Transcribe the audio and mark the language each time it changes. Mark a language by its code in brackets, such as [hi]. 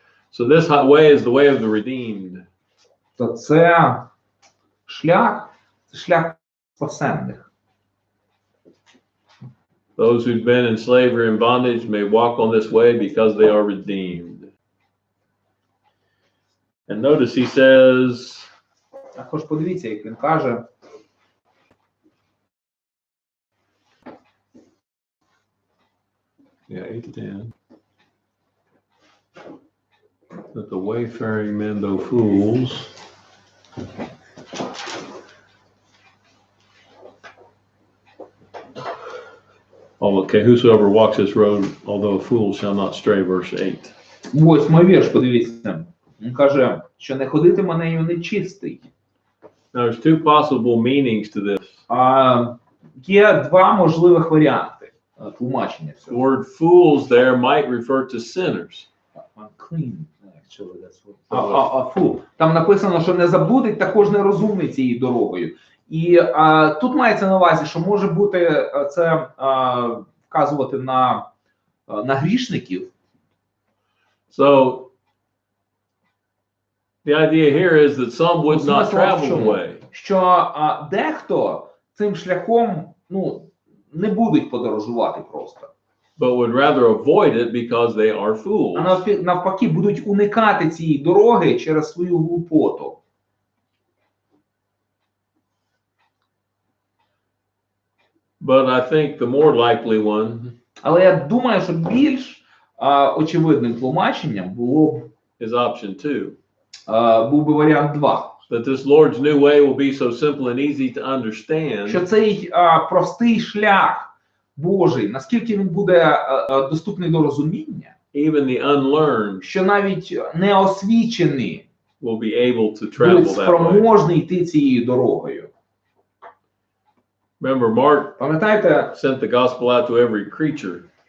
[en] So this way is the way of the redeemed. [uk] То це шлях спасенних. [en] Those who've been in slavery and bondage may walk on this way because they are redeemed. And notice he says, [uk] Також подивіться, як він каже, [en] yeah, 8:10, that the wayfaring men, though fools, oh, okay, whosoever walks this road, although a fool, shall not stray, verse 8. [uk] 8-й вірш, подивіться. Він каже, що не ходитиме нею нечистий. [en] Now, there's two possible meanings to this. [uk] Є два можливих варіанти тлумачення [en] The [uk] цього. [en] word fools there might refer to sinners. Unclean, actually, that's what. Фу. [uk] Там написано, що не заблудить також нерозумний цією дорогою. І тут мається на увазі, що може бути це вказувати на грішників. [en] So the idea here is that some would not travel the way. [uk] Що дехто цим шляхом, не будуть подорожувати просто. [en] But would rather avoid it because they are fools. [uk] А навпаки, будуть уникати цієї дороги через свою глупоту. [en] But I think the more likely one [uk] Але я думаю, що більш очевидним тлумаченням було б [en] is option 2. [uk] був би варіант 2. [en] That this Lord's new way will be so simple and easy to understand. [uk] Що цей простий шлях Божий, наскільки він буде доступний до розуміння, [en] Even the unlearned [uk] що навіть неосвічений [en] will be able to travel [uk] будуть [en] that way. [uk] спроможні йти цією дорогою. [en] Remember, Mark [uk] Пам'ятаєте, [en] sent the gospel out to every creature.